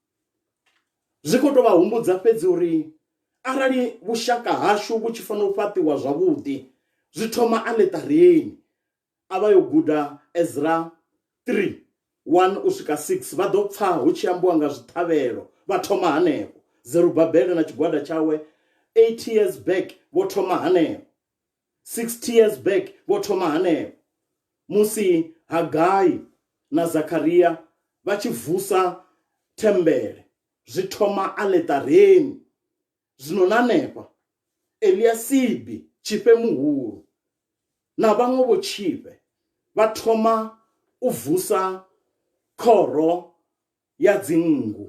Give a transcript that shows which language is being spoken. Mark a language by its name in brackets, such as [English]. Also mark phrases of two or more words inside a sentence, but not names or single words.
[Venda] Zwi khou tou vha humbudza fhedzi uri arali vhushaka hashu vhu tshi fanela u fhaṱiwa zwavhuḓi zwi thoma aletareni. A vha yo guda Ezra 3 1 u swika 6 vha ḓo pfha hu tshi ambiwa nga zwithavhelo vha thoma hanefho. Zerubabele na tshigwada tshawe [English] 80 years back [Venda] vho thoma hanefho, [English] 60 years back [Venda] vho thoma hanefho. Musi Hagai na Zakaria vha tshi vusa thembele zwi thoma aletareni. Zwino na hanefha Eliasibi tshipe muhulu na vhaṅwe vho tshipe vha thoma u vusa khoro ya dzingu.